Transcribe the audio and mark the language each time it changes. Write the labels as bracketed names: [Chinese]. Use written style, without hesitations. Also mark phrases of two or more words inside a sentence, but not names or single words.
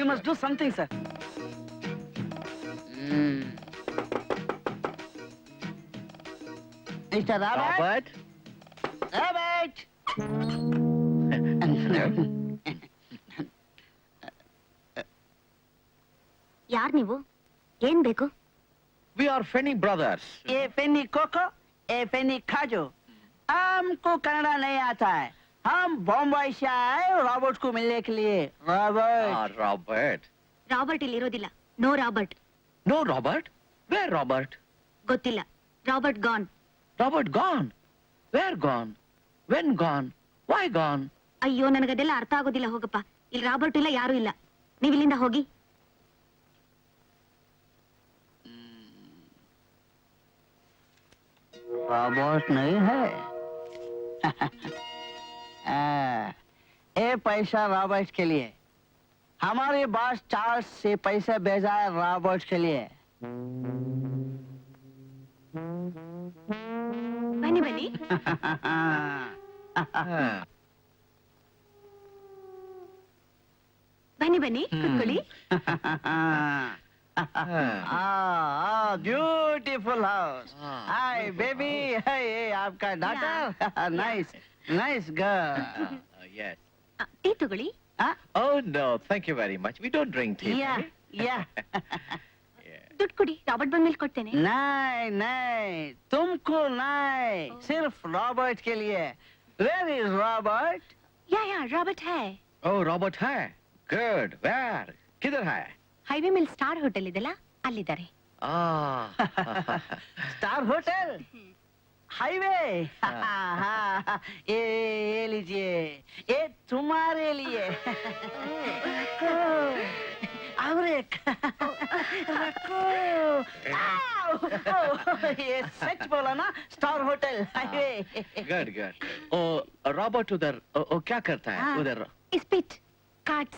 [English] You must do something sir. Mister Robert. ರಾಬರ್ಟ್, [Kannada] ಯಾರ್ ನೀವು? ಏನ್ ಬೇಕು? [English] We are Feni brothers. ए पेनी कोको, ए पेनी खाजो. [Hindi] हमको कन्नड़ा नहीं आता है. हम बॉम्बे से आए रॉबर्ट को मिलने के लिए. रॉबर्ट. [Kannada] ರಾಬರ್ಟ್. ರಾಬರ್ಟ್ ಇಲ್ಲಿ ಇರೋದಿಲ್ಲ. ನೋ ರಾಬರ್ಟ್. [English] No Robert? Where Robert? [Kannada] ಗೊತ್ತಿಲ್ಲ. ರಾಬರ್ಟ್ ಗಾನ್. [English] Robert gone? Where gone? When gone? Why gone? [Kannada] ಅಯ್ಯೋ, ನನಗದೆಲ್ಲ ಅರ್ಥ ಆಗೋದಿಲ್ಲ. ಹೋಗಪ್ಪ. ಇಲ್ಲಿ ರಾಬರ್ಟ್ ಇಲ್ಲ, ಯಾರು ಇಲ್ಲ. ನೀವ್ ಇಲ್ಲಿಂದ ಹೋಗಿ. [Hindi] रॉबर्ट नहीं है. ये पैसा रॉबर्ट के लिए. हमारे बॉस चार्ल्स से पैसा भेजा है रॉबर्ट के लिए. [Kannada] ಬನ್ನಿ ಬನ್ನಿ. ಬನ್ನಿ ಬನ್ನಿ, ಕೂತ್ಕೊಳ್ಳಿ. [English] Beautiful house. Hi baby. Hi, आपका daughter. Nice nice girl. Yes. [Kannada] ಟೀ ತಗೊಳ್ಳಿ. [English] Oh no, thank you very much. We don't drink tea. Ya ya. [Kannada] ದುಡ್ಡು ಕೊಡಿ, ರಾಬರ್ಟ್ ಬಂದ್ಮೇಲೆ ಕೊಡ್ತೇನೆ. [Hindi] नहीं नहीं, तुमको नहीं, सिर्फ रॉबर्ट के लिए. [English] Where is Robert? [Hindi] या रॉबर्ट है. [English] Oh, Robert hai. Good. Where? [Hindi] किधर है? [Kannada] ಹೈವೇ ಮೇಲೆ ಸ್ಟಾರ್ ಹೋಟೆಲ್ ಇದೆಲ್ಲ, ಅಲ್ಲಿದ್ದಾರೆ. Ah. [Hindi] स्टार होटल, हाईवे. ये लीजिए, ये तुम्हारे लिए. और एक रखो. ये सच बोला ना, स्टार होटल हाईवे. [English] Good, good. [Hindi] Oh, Robert उधर, oh, क्या करता है उधर? [English] Spit cards.